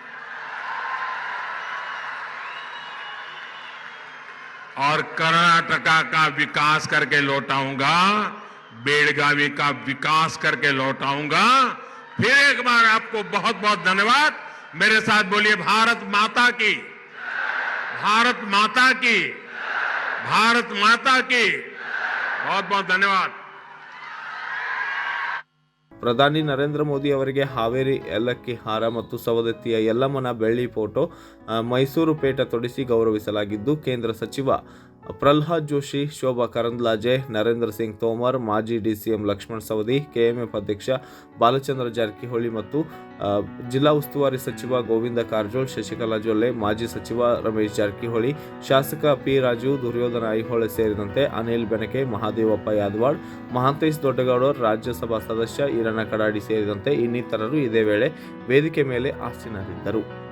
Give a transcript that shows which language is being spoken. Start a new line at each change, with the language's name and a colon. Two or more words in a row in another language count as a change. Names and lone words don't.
Hindi: और कर्नाटका का विकास करके लौटाऊंगा, बेलगावी का विकास करके लौटाऊंगा। फिर एक बार आपको बहुत बहुत धन्यवाद। मेरे साथ बोलिए भारत माता की, भारत माता की, भारत माता की। बहुत बहुत धन्यवाद।
Kannada: ಪ್ರಧಾನಿ ನರೇಂದ್ರ ಮೋದಿ ಅವರಿಗೆ ಹಾವೇರಿ ಏಲಕ್ಕಿ ಹಾರ ಮತ್ತು ಸವದತ್ತಿಯ ಯಲ್ಲಮ್ಮನ ಬೆಳ್ಳಿ ಫೋಟೋ ಮೈಸೂರು ಪೇಟ ತೊಡಿಸಿ ಗೌರವಿಸಲಾಗಿದ್ದು, ಕೇಂದ್ರ ಸಚಿವ ಪ್ರಹ್ಲಾದ್ ಜೋಶಿ, ಶೋಭಾ ಕರಂದ್ಲಾಜೆ, ನರೇಂದ್ರ ಸಿಂಗ್ ತೋಮರ್, ಮಾಜಿ ಡಿಸಿಎಂ ಲಕ್ಷ್ಮಣ್ ಸವದಿ, ಕೆಎಂಎಫ್ ಅಧ್ಯಕ್ಷ ಬಾಲಚಂದ್ರ ಜಾರಕಿಹೊಳಿ ಮತ್ತು ಜಿಲ್ಲಾ ಉಸ್ತುವಾರಿ ಸಚಿವ ಗೋವಿಂದ ಕಾರಜೋಳ್, ಶಶಿಕಲಾ ಜೊಲ್ಲೆ, ಮಾಜಿ ಸಚಿವ ರಮೇಶ್ ಜಾರಕಿಹೊಳಿ, ಶಾಸಕ ಪಿ ರಾಜು, ದುರ್ಯೋಧನ ಐಹೊಳೆ ಸೇರಿದಂತೆ ಅನಿಲ್ ಬೆನಕೆ, ಮಹಾದೇವಪ್ಪ ಯಾದವಾಡ್, ಮಹಾಂತೇಶ್ ದೊಡ್ಡಗೌಡರ್, ರಾಜ್ಯಸಭಾ ಸದಸ್ಯ ಈರಣ್ಣ ಕಡಾಡಿ ಸೇರಿದಂತೆ ಇನ್ನಿತರರು ಇದೇ ವೇಳೆ ವೇದಿಕೆ ಮೇಲೆ ಆಸೀನರಿದ್ದರು.